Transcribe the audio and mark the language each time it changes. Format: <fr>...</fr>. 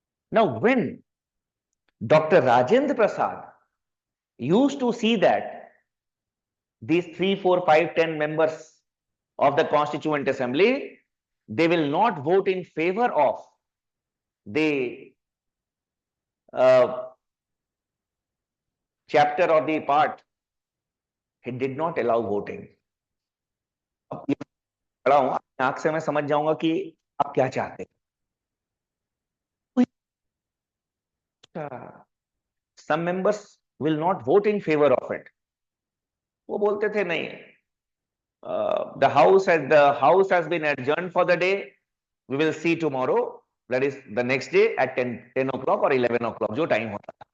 <en>Now, when Dr. Rajendra Prasad used to see that these 3, 4, 5, 10 members of the Constituent Assembly, they will not vote in favor of the chapter or the part. It did not allow voting.</en> <hi>अब ये खड़ा हूं, आंख से मैं समझ जाऊंगा कि आप क्या चाहते हैं.</hi> <en>Some members will not vote in favor of it.</en> <hi>वो बोलते थे नहीं,</hi> <en>the house has been adjourned for the day. We will see tomorrow. That is the next day at 10 o'clock or 11 o'clock,</en> <hi>जो time होता.</hi>